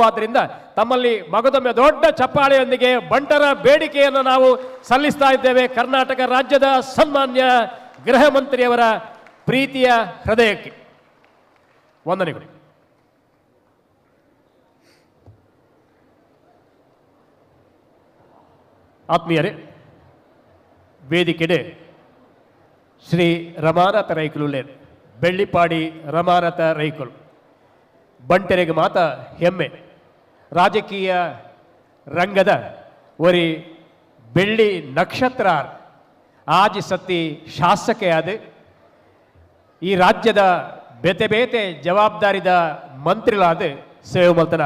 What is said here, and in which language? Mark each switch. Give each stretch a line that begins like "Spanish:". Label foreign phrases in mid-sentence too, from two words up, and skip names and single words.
Kannada: ಆದ್ದರಿಂದ ತಮ್ಮಲ್ಲಿ ಮಗದೊಮ್ಮೆ ದೊಡ್ಡ ಚಪ್ಪಾಳೆಯೊಂದಿಗೆ ಬಂಟರ ಬೇಡಿಕೆಯನ್ನು ನಾವು ಸಲ್ಲಿಸ್ತಾ ಇದ್ದೇವೆ ಕರ್ನಾಟಕ ರಾಜ್ಯದ ಸನ್ಮಾನ್ಯ ಗೃಹ ಮಂತ್ರಿಯವರ ಪ್ರೀತಿಯ ಹೃದಯಕ್ಕೆ ವಂದನೆಗಳು.
Tulu: ಆತ್ಮೀಯರೇ, ವೇದಿಕೆಡೆ ಶ್ರೀ ರಮಾನಾಥ ರೈಕುಲುಲೇರ್, ಬೆಳ್ಳಿಪಾಡಿ ರಮಾನಾಥ ರೈಕುಲು ಬಂಟೆರೆಗೆ ಮಾತ ಹೆಮ್ಮೆ. ರಾಜಕೀಯ ರಂಗದ ಒರಿ ಬೆಳ್ಳಿ ನಕ್ಷತ್ರ ಆಜಿ ಸತ್ತಿ ಶಾಸಕೆಯಾದ ಈ ರಾಜ್ಯದ ಬೇತೆ ಬೇತೆ ಜವಾಬ್ದಾರಿದ ಮಂತ್ರಿಗಳಾದ ಸೇವೆ ಮಲ್ತನಾರ್.